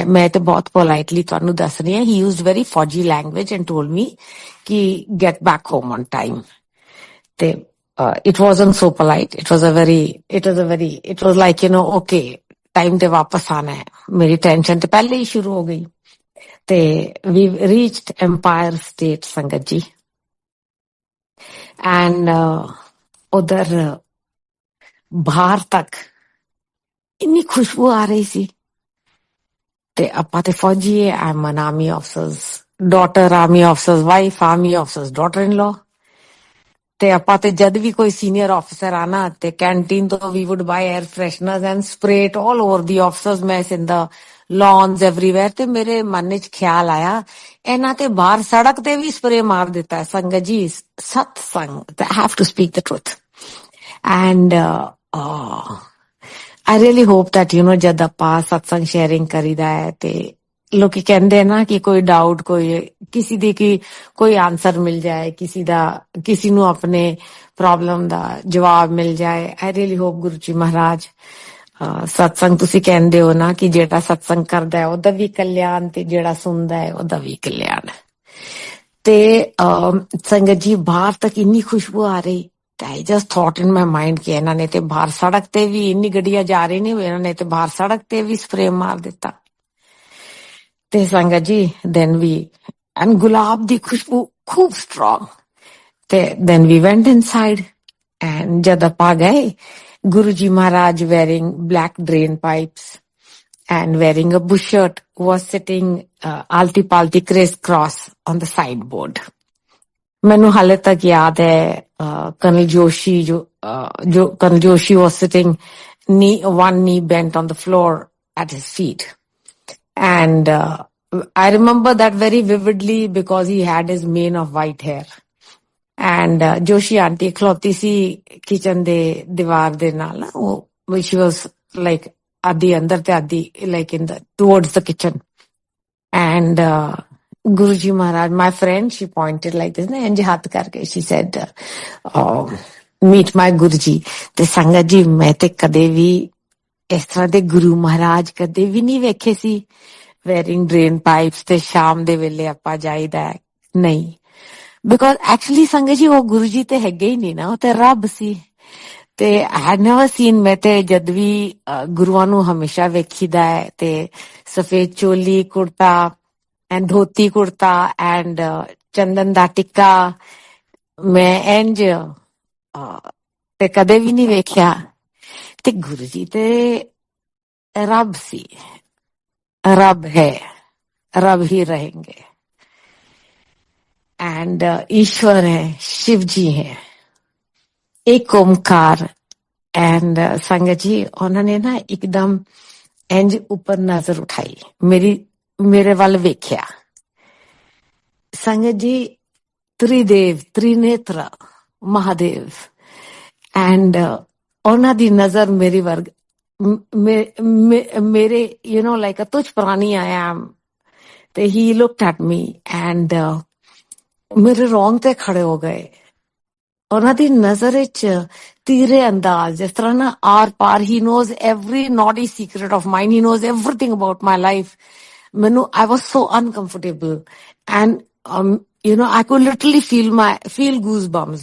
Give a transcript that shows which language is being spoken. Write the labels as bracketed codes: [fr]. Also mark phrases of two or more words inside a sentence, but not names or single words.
[pa] ਮੈਂ ਤੇ ਬਹੁਤ politely ਤੁਹਾਨੂੰ ਦੱਸ ਰਹੀ ਹਾਂ. [en] He used very Fauji language and told me ਕਿ get back home on time. ਤੇ it wasn't so polite. It was like, okay, time [pa] ਤੇ ਵਾਪਸ ਆਣਾ ਹੈ. ਮੇਰੀ ਟੈਨਸ਼ਨ ਤੇ ਪਹਿਲੇ ਹੀ ਸ਼ੁਰੂ ਹੋ ਗਈ. ਤੇ [en] we reached Empire State [pa] ਸੰਗਤ ਜੀ. And ਉਧਰ ਬਾਹਰ ਤੱਕ ਇੰਨੀ ਖੁਸ਼ਬੂ ਆ ਰਹੀ ਸੀ. ਤੇ ਆਪਾਂ ਤੇ ਫੌਜੀ ਹੈ. [en] I'm an army officer's daughter, army officer's wife, army officer's daughter-in-law. [pa] ਤੇ ਆਪਾਂ ਤੇ ਜਦ ਵੀ ਕੋਈ ਸੀਨੀਅਰ ਆਫਿਸਰ ਆਣਾ ਤੇ ਕੈਂਟੀਨ ਤੋਂ [en] we would buy air fresheners and spray it all over the officers' mess in the lawns everywhere. [pa] ਤੇ ਮੇਰੇ ਮਨ ਵਿੱਚ ਖਿਆਲ ਆਇਆ ਇਹਨਾਂ ਤੇ ਬਾਹਰ ਸੜਕ ਤੇ ਵੀ ਸਪਰੇ ਮਾਰ ਦਿੱਤਾ ਸੰਗਤ ਜੀ. ਸਤਸੰਗ, [en] I have to speak the truth. And I really hope that [pa] ਜਦ ਆਪਾਂ ਸਤਸੰਗ ਸ਼ੇਅਰਿੰਗ ਕਰੀਦਾ ਹੈ ਤੇ ਲੋਕੀ ਕਹਿੰਦੇ ਨਾ ਕਿ ਕੋਈ ਡਾਊਟ, ਕੋਈ ਕਿਸੇ ਦੀ ਕੋਈ ਆਨਸਰ ਮਿਲ ਜਾਏ, ਕਿਸੇ ਨੂੰ ਆਪਣੇ ਪ੍ਰੋਬਲਮ ਦਾ ਜਵਾਬ ਮਿਲ ਜਾਏ. [en] I really hope [pa] ਗੁਰੂ ਜੀ ਮਹਾਰਾਜ ਸਤਸੰਗ ਤੁਸੀਂ ਕਹਿੰਦੇ ਹੋ ਨਾ ਕਿ ਜਿਹੜਾ ਸਤਸੰਗ ਕਰਦਾ ਹੈ ਉਹਦਾ ਵੀ ਕਲਿਆਣ ਤੇ ਜਿਹੜਾ ਸੁਣਦਾ ਹੈ ਉਹਦਾ ਵੀ ਕਲਿਆਣ. ਤੇ ਸੰਗਤ ਜੀ ਬਾਹਰ ਤੱਕ ਇੰਨੀ ਖੁਸ਼ਬੂ ਆ ਰਹੀ. [en] I just thought in my mind [pa] ਕਿ ਇਹਨਾਂ ਨੇ ਤੇ ਬਾਹਰ ਸੜਕ ਤੇ ਵੀ ਇੰਨੀ ਗੱਡੀਆਂ ਜਾ ਰਹੀ ਨੇ, ਇਹਨਾਂ ਨੇ ਤੇ ਬਾਹਰ ਸੜਕ ਤੇ ਵੀ ਸਪਰੇ ਮਾਰ ਦਿੱਤਾ. ਤੇ ਸੰਗਤ ਜੀ [en] then we, and [pa] ਗੁਲਾਬ ਦੀ ਖੁਸ਼ਬੂ ਖੂਬ strong. [en] ਤੇ then we went inside. And [pa] ਜਦ ਆਪਾਂ ਗਏ, [en] ਗੁਰੂ ਜੀ ਮਹਾਰਾਜ wearing black drain pipes and wearing a bush shirt was sitting alti-palti criss-cross on the sideboard. [pa] ਮੈਨੂੰ ਹਾਲੇ ਤੱਕ ਯਾਦ ਹੈ [en] Colonel Joshi was sitting one knee bent on the floor at his feet. And I remember that very vividly because he had his mane of white hair. [pa] And Joshi auntie ਖਲੋਤੀ ਸੀ ਕਿਚਨ ਦੇ ਦੀਵਾਰ ਦੇ ਨਾਲ. [en] She was like [pa] ਅੱਧੀ ਅੰਦਰ ਤੇ ਅੱਧੀ [en] like in the towards the kitchen. And Guruji Maharaj, my friend, she pointed like this, [pa] ਇੰਜ ਹੱਥ ਕਰਕੇ [en] she said, meet my Guruji. [pa] ਤੇ ਸੰਗਤ ਜੀ ਮੈਂ ਤੇ ਕਦੇ ਵੀ ਇਸ ਤਰ੍ਹਾਂ ਦੇ ਗੁਰੂ ਮਹਾਰਾਜ ਕਦੇ ਵੀ ਨਹੀਂ ਵੇਖੇ ਸੀ [en] wearing drain pipes. [pa] ਤੇ ਸ਼ਾਮ ਦੇ ਵੇਲੇ ਆਪਾਂ ਜਾਈਦਾ ਨਹੀਂ, [en] because actually [pa] ਸੰਗਤ ਜੀ ਉਹ ਗੁਰੂ ਜੀ ਤੇ ਹੈਗੇ ਹੀ ਨਹੀਂ ਨਾ, ਉਹ ਤੇ ਰੱਬ ਸੀ. [en] ਤੇ I had never seen, [pa] ਮੈਂ ਤੇ ਜਦ ਵੀ ਗੁਰੂਆਂ ਨੂੰ ਹਮੇਸ਼ਾ ਵੇਖੀਦਾ ਹੈ ਤੇ ਸਫੇਦ ਚੋਲੀ ਕੁੜਤਾ and ਧੋਤੀ ਕੁੜਤਾ and ਚੰਦਨ ਦਾ ਟਿੱਕਾ, ਮੈਂ ਇੰਜ ਤੇ ਕਦੇ ਵੀ ਨਹੀਂ ਵੇਖਿਆ. ਤੇ ਗੁਰੂ ਜੀ ਤੇ ਰੱਬ ਸੀ, ਰੱਬ ਹੈ, ਰੱਬ ਹੀ रहेंगे. [hi] and ईश्वर है, शिव जी है, एक ओमकार. [pa] and ਸੰਗਤ ਜੀ ਉਹਨਾਂ ਨੇ ਨਾ ਇੱਕਦਮ ਇੰਜ ਉੱਪਰ ਨਜ਼ਰ ਉਠਾਈ, ਮੇਰੇ ਵੱਲ ਵੇਖਿਆ. ਸੰਗਤ ਜੀ ਤ੍ਰਿਦੇਵ, ਤ੍ਰਿਨੇਤ੍ਰ ਮਹਾਦੇਵ. and ਉਹਨਾਂ ਦੀ ਨਜ਼ਰ ਮੇਰੀ ਵਰਗ ਮੇਰੇ [en] like a [pa] ਤੁਝ ਪ੍ਰਾਣੀ [en] I am. [pa] ਤੇ [en] he looked at me and [pa] ਮੇਰੇ ਰੋਂਗਟੇ ਖੜੇ ਹੋ ਗਏ. ਉਹਨਾਂ ਦੀ ਨਜ਼ਰ ਵਿੱਚ ਤੀਰੇ ਅੰਦਾਜ਼, ਜਿਸ ਤਰ੍ਹਾਂ ਨਾ ਆਰ ਪਾਰ. [en] he knows every naughty secret of mine, he knows everything about my life. ਮੈਨੂੰ I was so uncomfortable and I could literally feel goosebumps.